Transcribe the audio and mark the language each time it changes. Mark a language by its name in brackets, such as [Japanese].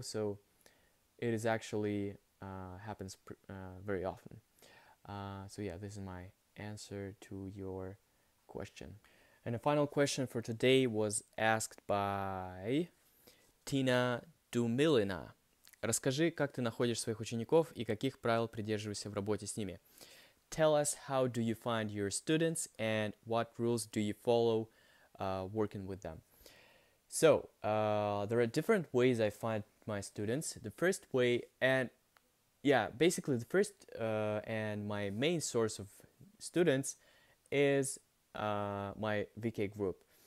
[English] So it is actually happens very often. So yeah, this is my answer to your question. And the final question for today was asked by Tina Dumilina. [Russian] Расскажи, как ты находишь своих учеников и каких правил придерживаешься в работе с ними. [English] Tell us how do you find your students and what rules do you follow working with them. So there are different ways I find my students. The first way, and yeah, basically the first and my main source of students is my VK group.